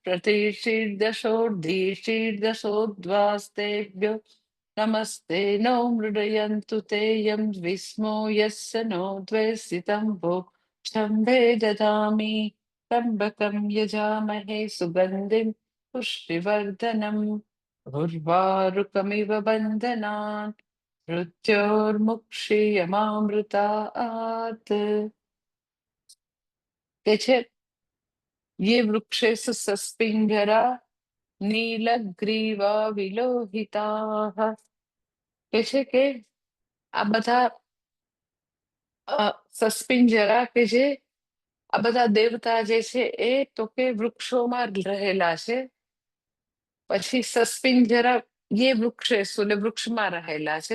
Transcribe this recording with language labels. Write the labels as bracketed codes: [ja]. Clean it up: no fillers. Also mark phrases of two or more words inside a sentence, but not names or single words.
[sa] प्रतीचीर्दशोर्धीचीर्दशोद्वास्तेभ्यो नमस्ते नो मृडयन्तु ते यं विस्मो यस्य नो द्वे स्थितं भो शम्भे ददामि त्र्यम्बकं यजामहे सुगन्धिं पुष्टिवर्धनम् उर्वारुकमिव बन्धनान् [gu] मृत्योर्मुक्षीयमामृतात् કે છે [sa] ये वृक्षेषु सस्पिञ्जरा नीलग्रीवा विलोहिताः [gu] કે છે કે આ બધા સસ્પિંજરા કે જે આ બધા દેવતા જે છે એ તો કે વૃક્ષોમાં રહેલા છે. પછી સસ્પિંજરા [sa] ये वृक्षेषु [gu] એટલે વૃક્ષમાં રહેલા છે.